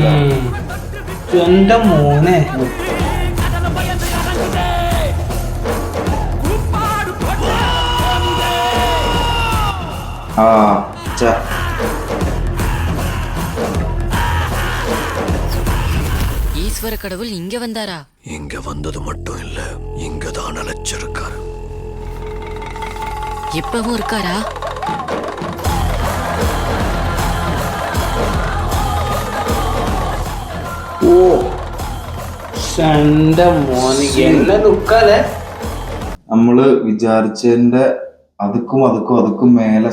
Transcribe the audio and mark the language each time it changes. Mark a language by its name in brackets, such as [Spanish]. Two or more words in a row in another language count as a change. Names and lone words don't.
[Malayalam] എന്റെ മോനെ [Tamil] ஈஸ்வர கடவுள் இங்க வந்தாரா? இங்க வந்தது மட்டும் இல்ல, இங்கதான் அழைச்சிருக்காரு. இப்பவும் இருக்காரா? [Malayalam] ഓ എന്റെ മോനെ എന്നെ ദുഃഖല്ലേ. നമ്മള് വിചാരിച്ചതിന്റെ [Tamil] அதுக்கும் மேலே